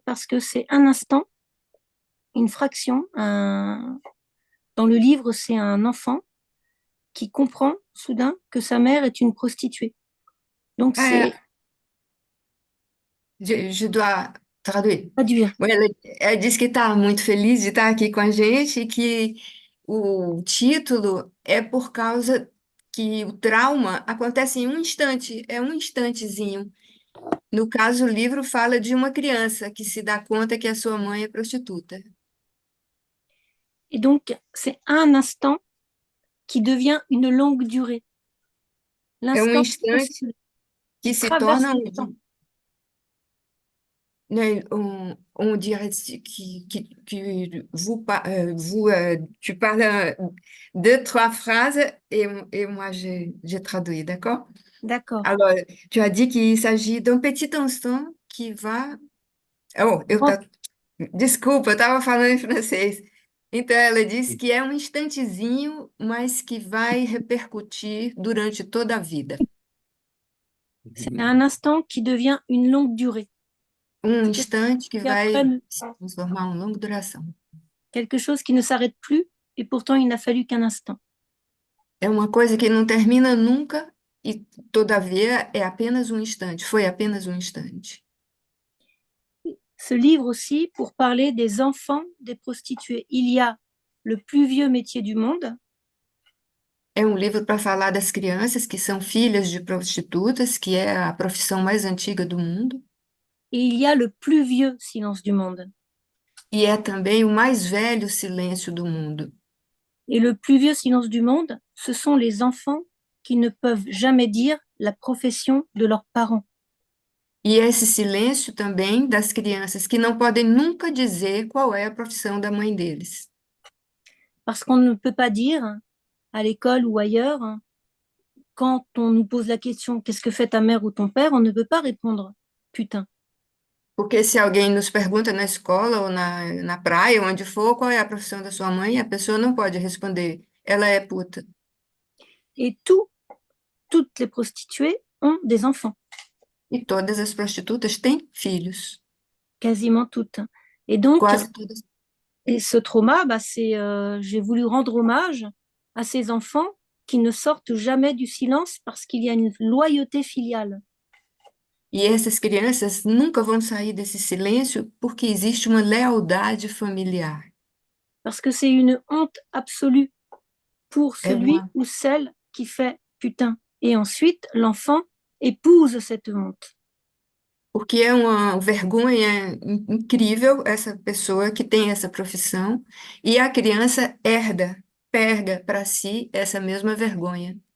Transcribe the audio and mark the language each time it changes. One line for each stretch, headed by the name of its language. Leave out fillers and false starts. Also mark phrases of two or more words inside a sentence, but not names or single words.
French: Parce que c'est un instant, une fraction. Dans le livre, c'est un enfant qui comprend soudain que sa mère est une prostituée. Donc, c'est Je dois traduire. traduire.
Portuguese: Ela disse que está muito feliz de estar aqui com a gente e que o título é por causa que o trauma acontece em um instante, é um instantezinho. No caso, o livro fala de uma criança que se dá conta que a sua mãe é prostituta.
French: Et donc, c'est un instant qui devient une longue durée.
Portuguese: É um
French: L'instant
Portuguese: instante
French: fossile
Portuguese: que
French: qui
Portuguese: se
French: traverse
Portuguese: torna
French: le temps. né, on dirait tu parles deux, trois phrases et moi j'ai traduit, d'accord? D'accord. Alors, tu as dit qu'il s'agit d'un petit instant qui va. Oh, Grand-
Portuguese: desculpa, eu estava falando em francês. Então, ela disse que é um instantezinho, mas que vai repercutir durante toda a vida.
French: C'est un instant qui devient une longue durée. Quelque chose
Portuguese: Instante que
French: qui après,
Portuguese: vai se transformar em longa duração.
French: quelque chose qui ne s'arrête plus, et pourtant il n'a fallu qu'un instant.
Portuguese: É uma coisa que não termina nunca e, todavia, é apenas um instante. Foi apenas um instante.
French: Ce livre aussi, pour parler des enfants des prostituées. Il y a le plus vieux métier du monde,
Portuguese: É um livro para falar das crianças que são filhas de prostitutas, que é a profissão mais antiga do mundo,
French: et il y a le plus vieux silence du monde.
Portuguese: e é também o mais velho silêncio do mundo.
French: Et le plus vieux silence du monde, ce sont les enfants qui ne peuvent jamais dire la profession de leurs parents.
Portuguese: E esse silêncio também das crianças que não podem nunca dizer qual é a profissão da mãe deles.
French: Parce qu'on ne peut pas dire à l'école ou ailleurs, quand on nous pose la question qu'est-ce que fait ta mère ou ton père, on ne peut pas répondre putain.
Portuguese: Porque se alguém nos pergunta na escola ou na praia, onde for, qual é a profissão da sua mãe, a pessoa não pode responder, ela é puta.
French: Et toutes les prostituées ont des enfants,
Portuguese: E todas as prostitutas têm filhos,
French: quasiment toutes. Et donc,
Portuguese: quase todas.
French: et ce trauma, j'ai voulu rendre hommage à ces enfants qui ne sortent jamais du silence parce qu'il y a une loyauté filiale.
Portuguese: E essas crianças nunca vão sair desse silêncio porque existe uma lealdade familiar.
French: Parce que c'est une honte absolue pour
Portuguese: É
French: celui
Portuguese: uma,
French: ou celle qui fait putain. Et ensuite, l'enfant épouse cette honte.
Portuguese: porque é uma vergonha incrível essa pessoa que tem essa profissão e a criança pega para si essa mesma vergonha.